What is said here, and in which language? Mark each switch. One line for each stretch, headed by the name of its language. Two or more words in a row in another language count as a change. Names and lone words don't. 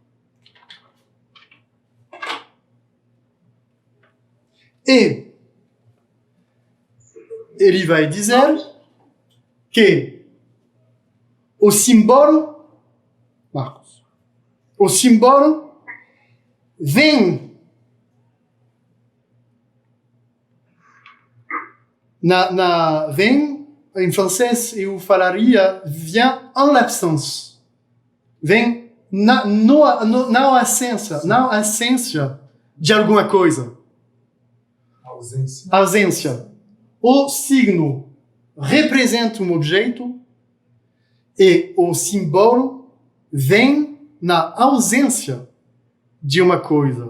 Portuguese: E ele vai dizer que o símbolo, Marcos, o símbolo vem vem, em francês eu falaria,
French: vient en l'absence.
Portuguese: Vem na ausência de alguma coisa. Ausência. O signo representa um objeto e o símbolo vem na ausência de uma coisa.